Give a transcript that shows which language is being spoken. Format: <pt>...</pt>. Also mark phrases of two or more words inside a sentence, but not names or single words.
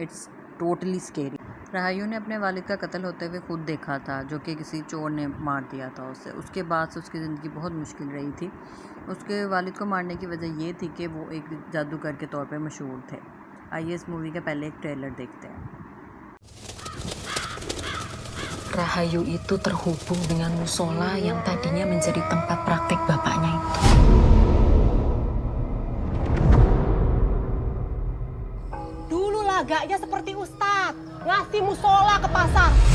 <en>It's totally scary.</en> <hi>रहायू ने अपने वालिद का कत्ल होते हुए खुद देखा था, जो कि किसी चोर ने मार दिया था उसे। उसके बाद से उसकी ज़िंदगी बहुत मुश्किल रही थी। उसके वालिद को मारने की वजह ये थी कि वो एक जादूगर के तौर पे मशहूर थे। आइए इस मूवी का पहले एक ट्रेलर देखते हैं।</hi> <id>Rahayu itu terhubung dengan musola yang tadinya menjadi tempat praktik bapaknya itu. Dulu lagaknya seperti Ustadz, ngasih musola ke pasar.</id>